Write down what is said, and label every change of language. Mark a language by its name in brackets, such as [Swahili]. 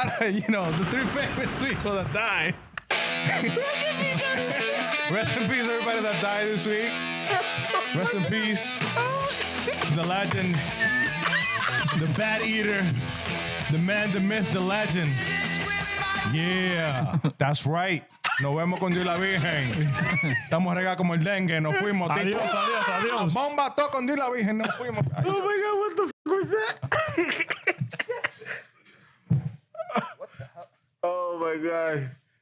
[English] The 3 famous people that died. Rest in peace, everybody that died this week. Rest in peace, the legend, the bad eater, the man, the myth, the legend. Yeah, that's right. [Spanish] Nos vemos con Dios y la Virgen. Estamos regados como el dengue. Nos fuimos. Adiós. Bomba'to con Dios y la Virgen. Nos fuimos. [English] Oh my God, what the fuck was that? What the hell? Oh my God.